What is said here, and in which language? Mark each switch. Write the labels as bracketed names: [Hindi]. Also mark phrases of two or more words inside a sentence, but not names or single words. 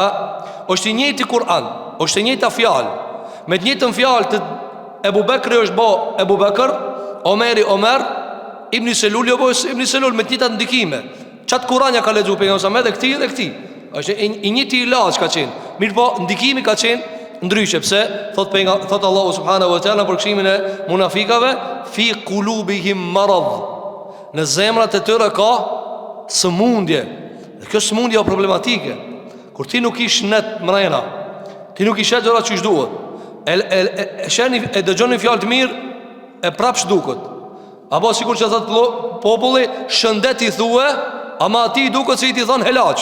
[Albanian] Është i njëjti Kur'an, është e njëjta fjalë. Me të njëjtën fjalë të Ebu Bekri është bo Ebu Bekr, Omeri Omer, Ibn Selul jo bo Ibn Selul, me të njëjtat ndikime. Çat Kur'ania ka lexuar pejgamberi sa me dhe këtij. Është i njëjti ilaç ka qenë. Mirë po, ndikimi ka qenë ndryshe. Pse? Thot Allahu [Arabic] سبحانه وتعالى [Albanian] për këshimin e munafikave, [Arabic] في قلوبهم مرض. [Albanian] Në zemrat e tyre ka sëmundje. Dhe kjo sëmundje është problematike. Kur ti nuk ish net mrena, ti nuk ish gjëra që duhet. E dëgjoni fjalë të mirë, e prapë duket. Apo sikur që thot populli, shëndet i thue, ama ati duket se i ti thon helaç.